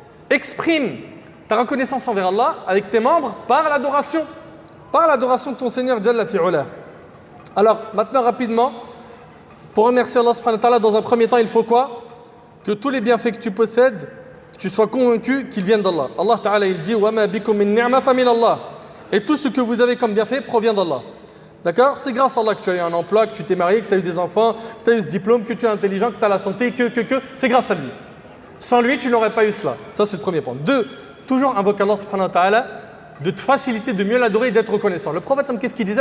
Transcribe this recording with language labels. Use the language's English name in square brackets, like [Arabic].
[French] Exprime ta reconnaissance envers Allah avec tes membres par l'adoration. Par l'adoration de ton Seigneur Jalla fi'ula. Alors, maintenant, rapidement, pour remercier Allah subhanahu wa ta'ala, dans un premier temps, il faut quoi? Que tous les bienfaits que tu possèdes, que tu sois convaincu qu'ils viennent d'Allah. Allah ta'ala, il dit [Arabic] وَمَا بِكُم مِّن نِعْمَةٍ فَمِنَ اللَّهِ. [French] Et tout ce que vous avez comme bienfait provient d'Allah. D'accord? C'est grâce à Allah que tu as eu un emploi, que tu t'es marié, que tu as eu des enfants, que tu as eu ce diplôme, que tu es intelligent, que tu as la santé, c'est grâce à lui. Sans lui, tu n'aurais pas eu cela. Ça, c'est le premier point. Deux, toujours invoque Allah subhanahu wa ta'ala de te faciliter, de mieux l'adorer et d'être reconnaissant. Le prophète, qu'est-ce qu'il disait?